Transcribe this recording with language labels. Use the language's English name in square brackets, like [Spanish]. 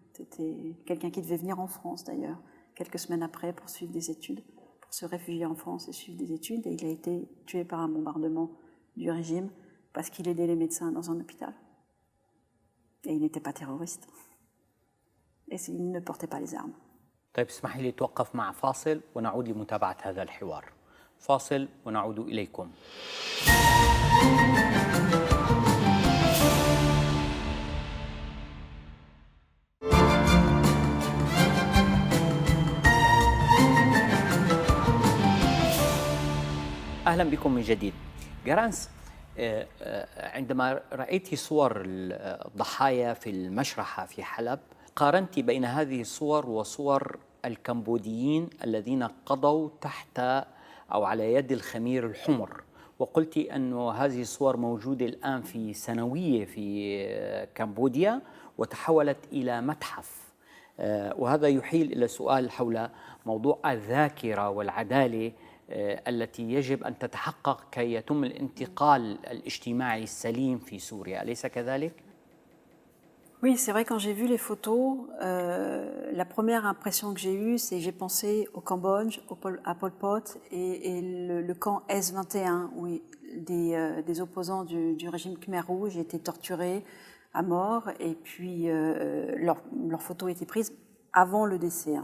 [French] C'était quelqu'un qui devait venir en France, d'ailleurs, quelques semaines après, pour suivre des études, pour se réfugier en France et suivre des études. Et il a été tué par un bombardement du régime parce qu'il aidait les médecins dans un hôpital. Et il n'était pas terroriste. Et il ne portait pas les armes. [Arabic] طيب اسمحي لي توقف مع فاصل ونعود لمتابعة هذا الحوار. فاصل ونعود إليكم. أهلا بكم من جديد. جرانس، عندما رأيت صور الضحايا في المشرحة في حلب قارنت بين هذه الصور وصور الكمبوديين الذين قضوا تحت أو على يد الخمير الحمر، وقلت أن هذه الصور موجودة الآن في سنوية في كمبوديا وتحولت إلى متحف. وهذا يحيل إلى سؤال حول موضوع الذاكرة والعدالة التي يجب أن تتحقق كي يتم الانتقال الاجتماعي السليم في سوريا، أليس كذلك؟ [French] Oui, c'est vrai, quand j'ai vu les photos, la première impression que j'ai eue, c'est j'ai pensé au Cambodge, à Pol Pot et le camp S-21, où des opposants du régime Khmer Rouge étaient torturés à mort, et puis leurs photos étaient prises avant le décès. Hein.